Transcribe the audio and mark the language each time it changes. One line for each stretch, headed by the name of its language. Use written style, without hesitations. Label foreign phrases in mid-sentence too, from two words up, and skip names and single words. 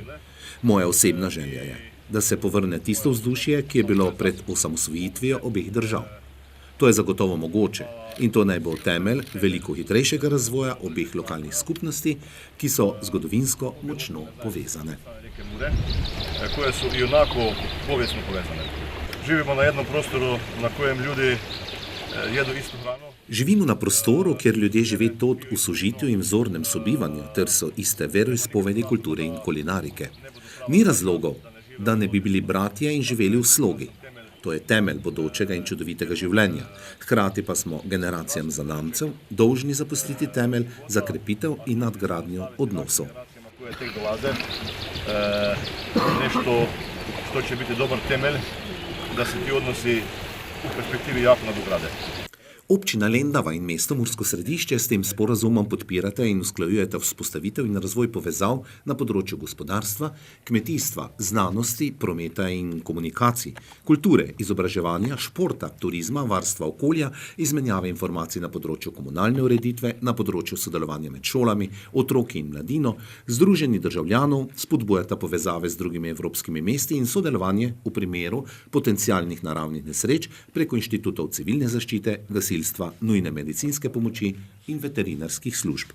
Slovenian: Moja osebna želja je, da se povrne tisto vzdušje, ki je bilo pred osamosvojitvijo obeh držav. To je zagotovo mogoče in to naj bo temelj veliko hitrejšega razvoja obeh lokalnih skupnosti, ki so zgodovinsko močno povezane.
Croatian: Koje su i onako povijesno povezane. Živimo na jednom prostoru na kojem ljudi jedu istu hranu.
Slovenian: Živimo na prostoru, kjer ljudje žive tot v sožitju in vzornem sobivanju, ter so iste veroizpovedi, kulture in kulinarike. Ni razlogov, da ne bi bili bratje in živeli v slogi. To je temelj bodočega in čudovitega življenja. Hkrati pa smo generacijam zanamcev dolžni zapustiti temelj za krepitev in nadgradnjo odnosov.
Croatian: Nešto što će biti dobar temelj da se ti odnosi u perspektivi jako nadograde.
Slovenian: Občina Lendava in mesto Mursko Središče s tem sporazumom podpirata in usklajujeta vzpostavitev in razvoj povezav na področju gospodarstva, kmetijstva, znanosti, prometa in komunikacij, kulture, izobraževanja, športa, turizma, varstva okolja, izmenjave informacij na področju komunalne ureditve, na področju sodelovanja med šolami, otroki in mladino, združenji državljanov, spodbujata povezave z drugimi evropskimi mesti in sodelovanje v primeru potencialnih naravnih nesreč preko inštitutov civilne zaščite, nujne medicinske pomoči in veterinarskih služb.